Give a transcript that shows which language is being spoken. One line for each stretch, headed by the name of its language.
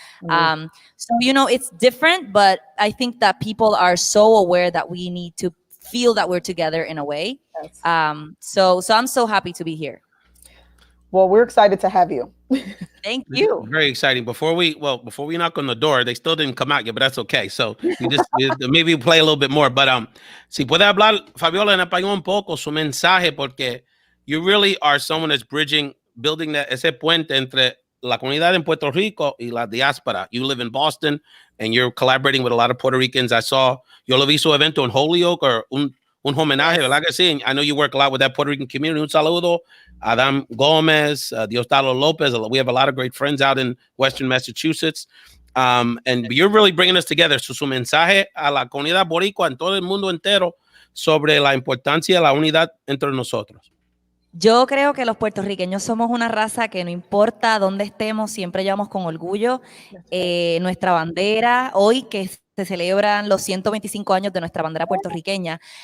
English: So, it's different, but I think that people are so aware that we need to feel that we're together in a way. So I'm so happy to be here. Well, we're excited to have you. Thank you. Very exciting. Before we knock on the door, they still didn't come out yet, but that's okay. So maybe play a little bit more.
Spanish: But si puede hablar, Fabiola, en español un poco su mensaje, porque
English: you really are someone that's building
Spanish: ese puente entre la comunidad en Puerto Rico y la diáspora.
English: You live in Boston. and you're collaborating with a lot of Puerto Ricans. I saw
Spanish: yo lo vi su evento en Holyoke or un homenaje, ¿verdad que sí?
English: I know you work a lot with that Puerto Rican community.
Spanish: Un saludo.
English: Adam Gomez, Diosdado Lopez. We have a lot of great friends out in Western Massachusetts. And you're really bringing us together.
Spanish: Su mensaje a la comunidad boricua en todo el mundo entero sobre la importancia de la unidad entre nosotros. Yo creo que los puertorriqueños somos una raza que no importa dónde estemos, siempre llevamos con orgullo nuestra bandera. Hoy que se celebran los 125 años de nuestra bandera puertorriqueña.